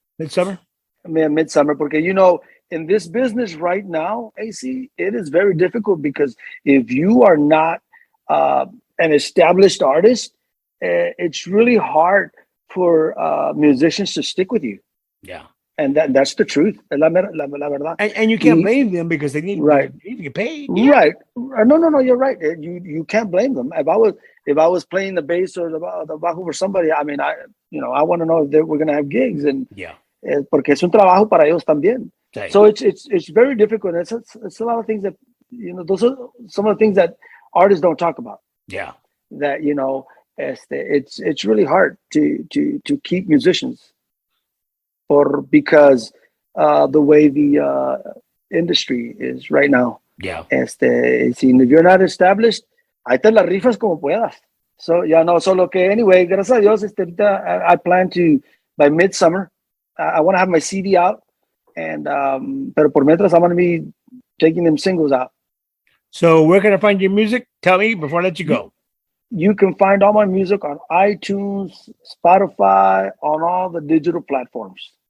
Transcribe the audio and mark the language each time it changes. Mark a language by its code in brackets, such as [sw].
[en] Midsummer, porque you know, in this business right now, AC, it is very difficult because if you are not an established artist, it's really hard for musicians to stick with you. Yeah. And that's the truth. [es] La verdad. [en] And you can't blame them because they need to get paid. Yeah. Right. No, you're right. You can't blame them. If I was playing the bass or the bajo for somebody, I mean, I want to know if we're going to have gigs. And yeah. [es] Porque es un trabajo para ellos también. [en] Right. So it's very difficult. It's a lot of things that, you know, those are some of the things that artists don't talk about. Yeah. That, you know, it's really hard to keep musicians because the way the industry is right now. Yeah. If you're not established, [es] ahí te las rifas como puedas. [en] So, solo que, anyway, [es] gracias a Dios, [en] ahorita, I plan to, by midsummer, I want to have my CD out, and, [es] pero por mientras, [en] I'm going to be taking them singles out. So where can I find your music? Tell me before I let you go. You can find all my music on iTunes, Spotify, on all the digital platforms.